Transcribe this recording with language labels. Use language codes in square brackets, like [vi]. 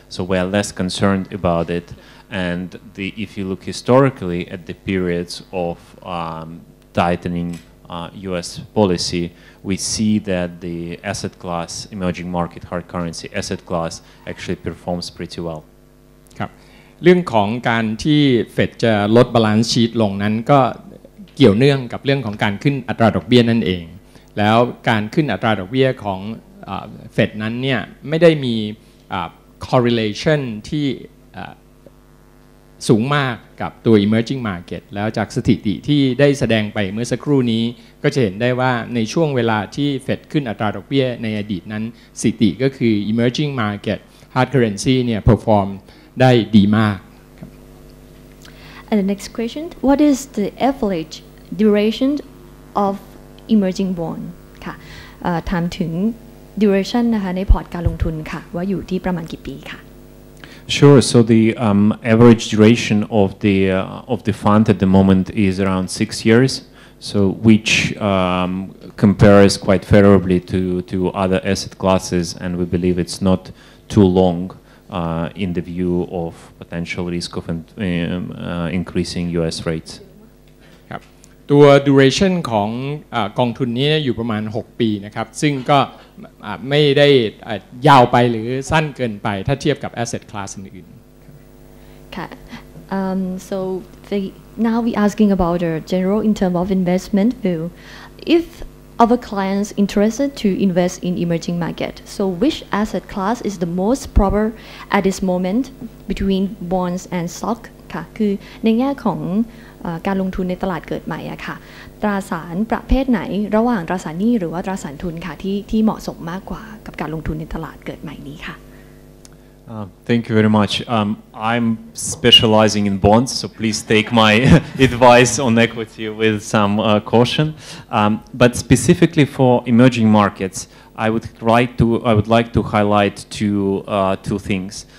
[en] So we are less concerned about it. And if you look historically at the periods of tightening U.S. policy, we see that the asset class, emerging market hard currency asset class, actually performs pretty well. [th] เรื่องของการที่เฟดจะลดบาลานซ์ชีทลงนั้นก็เกี่ยวเนื่องกับเรื่องของการขึ้นอัตราดอกเบี้ยนั่นเองแล้วการขึ้นอัตราดอกเบี้ยของเฟดนั้นเนี่ยไม่ได้มี correlation ที่ สูงมากกับตัว emerging market แล้วจากสถิติที่ได้แสดงไปเมื่อสักครู่นี้ก็จะเห็นได้ว่าในช่วงเวลาที่เฟดขึ้นอัตราดอกเบี้ยในอดีตนั้นสถิติก็คือ emerging market hard currency เนี่ย performได้ดีมาก [en] And the next question, what is the average duration of emerging bond [th] ค่ะถามถึง duration นะคะในพอร์ตการลงทุนค่ะว่าอยู่ที่ประมาณกี่ปีค่ะ [en] Sure. So the average duration of the fund at the moment is around 6 years. So which compares quite favorably to other asset classes, and we believe it's not too long. In the view of potential risk of increasing U.S. rates. [th] ครับตัว duration ของกองทุนนี้อยู่ประมาณ6ปีนะครับซึ่งก็ไม่ได้ยาวไปหรือสั้นเกินไปถ้าเทียบกับ asset class อื่นๆ [en] ค่ะ so now we asking about the general in terms of investment view if our clients interested to invest in emerging market. So which asset class is the most proper at this moment between bonds and stock [th] ค่ะคือในแง่ของการลงทุนในตลาดเกิดใหม่อะค่ะตราสารประเภทไหนระหว่างตราสารหนี้หรือว่าตราสารทุนค่ะที่เหมาะสมมากกว่ากับการลงทุนในตลาดเกิดใหม่นี้ค่ะ [en] Thank you very much. I'm specializing in bonds, so please take my advice on equity with some caution. But specifically for emerging markets, I would like to highlight two things.